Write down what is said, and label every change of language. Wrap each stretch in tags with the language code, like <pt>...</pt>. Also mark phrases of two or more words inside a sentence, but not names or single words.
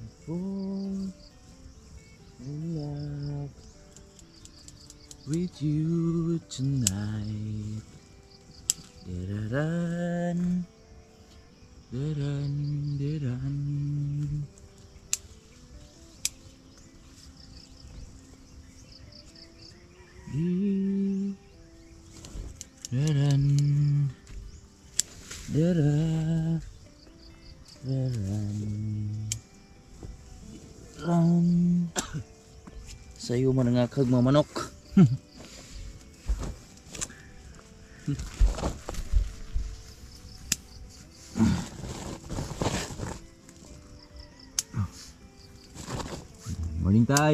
<en>fall in love with you tonight. Da-da-dun, da-dun, da-dun. Da-dun, da-dun, da-dun.</en> <hil>Sayo man nga kagmamanok. Morning tay.</hil>